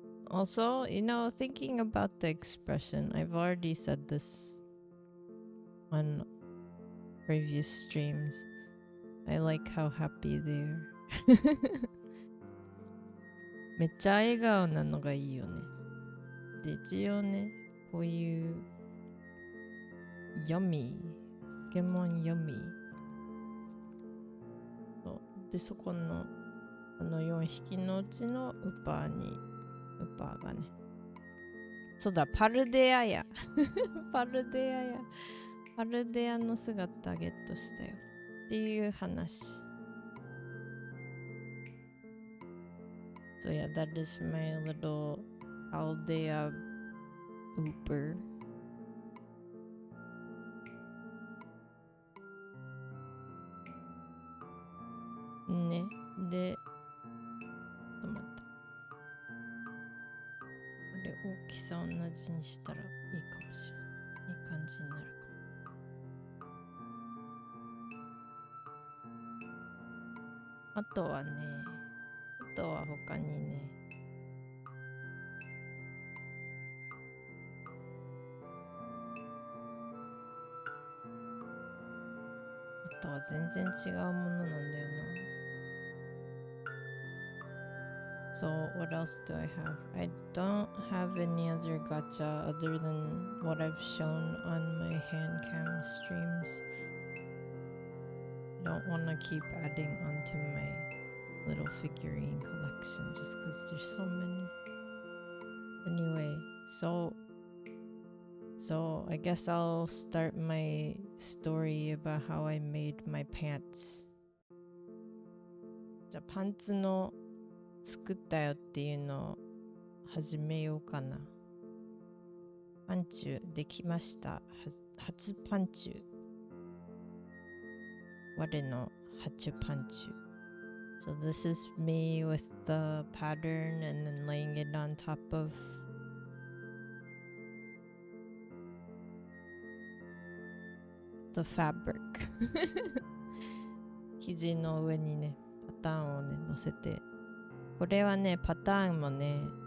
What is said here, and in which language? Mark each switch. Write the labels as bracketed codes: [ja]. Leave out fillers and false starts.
[en] Also, thinking about the expression, I've already said this on previous streams. I like how happy they are. [ja] めっちゃ笑顔なのがいいよね。で、一応ね、こういうヤミー、ポケモンヤミー。で、そこの4匹のうちのウパーがね。そうだ、パルデアや。パルデアの姿ゲットしたよ。っていう話。 [en] So yeah, that is my little Aldea Ooper. [ja] ね。で、ちょっと待った。これ大きさ同じにしたらいいかもしれない。いい感じになるかも。あとは他にね、あとは全然違うものなんだよな。 [en] So what else do I have? I don't have any other gacha other than what I've shown on my hand cam streams. I don't want to keep adding onto my little figurine collection just because there's so many. Anyway, so I guess I'll start my story about how I made my pants. [ja] じゃあパンツの作ったよっていうのを始めようかな。パンチュできました。初パンチュ。 [en] 我の初パンチュ。 So this is me with the pattern and then laying it on top of the fabric 生地の上にねパターンをね乗せて、これはねパターンもね